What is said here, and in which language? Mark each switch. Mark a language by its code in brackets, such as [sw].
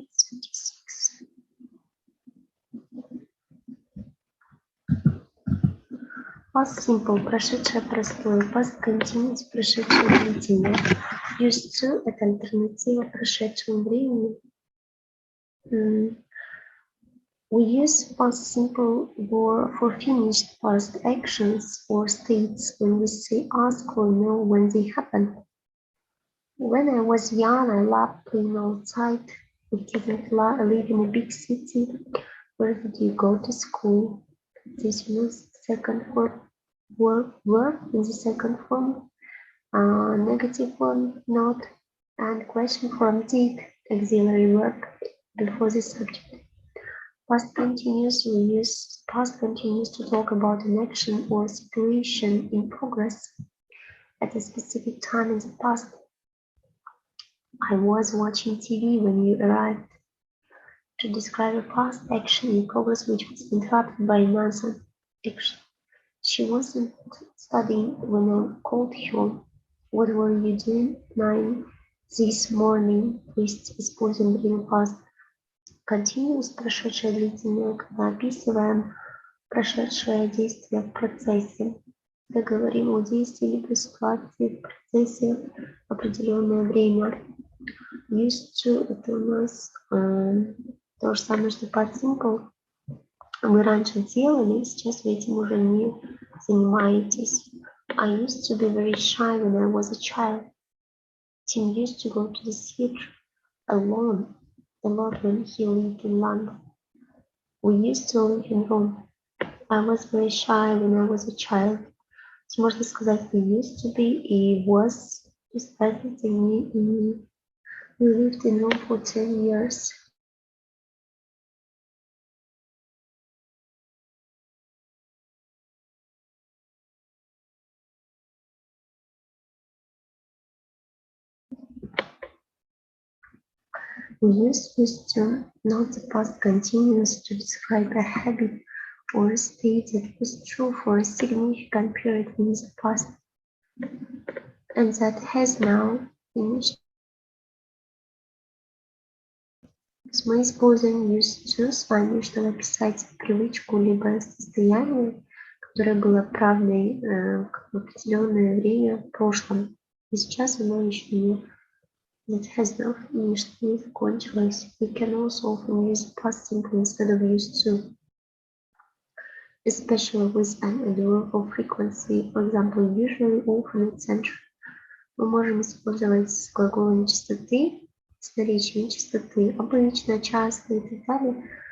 [en] 136. Past simple, [ru] прошедшее простое. [en] Past continuous, [ru] прошедшее длительное. Used to – это альтернатива прошедшему времени. [en] We use past simple for finished past actions or states when we say ask or know when they happen. When I was young, I loved playing outside. We didn't live in a big city. Where did you go to school? This means second form verb in the second form, negative form not, and question form did, auxiliary verb before the subject. Past continuous, we use past continuous to talk about an action or situation in progress at a specific time in the past. I was watching TV when you arrived. To describe a past action in progress which was interrupted by another action. She wasn't studying when I called her. What were you doing 9 this morning? [ru] То есть используем время past continuous, прошедшее длительное, когда описываем прошедшее действие в процессе. Когда говорим о действии либо ситуации в процессе определенное время. Used to – это у нас то же самое, что past simple. Вы раньше делали, сейчас вы этим уже не занимаетесь. [en] I used to be very shy when I was a child. Tim used to go to the theater alone a lot when he lived in London. We used to live in Rome. I was very shy when I was a child. [ru] Можно сказать [en] we used to be и was. Is everything we lived in Rome for 10 years. We use used to, not the past continuous, to describe a habit or a state that was true for a significant period in the past and that has now finished. [ru] Мы используем used to с вами, чтобы описать привычку либо состояние, которое было правдой в определенное время в прошлом. И сейчас оно еще не [en] It has now finished, [ru] не закончилось. [en] We can also often use past simple instead of used to, especially with an adverb of frequency, for example, usually, often, etc. [ru] Мы можем использовать с глаголом частоты, с наречием частоты, обычно, часто и так далее.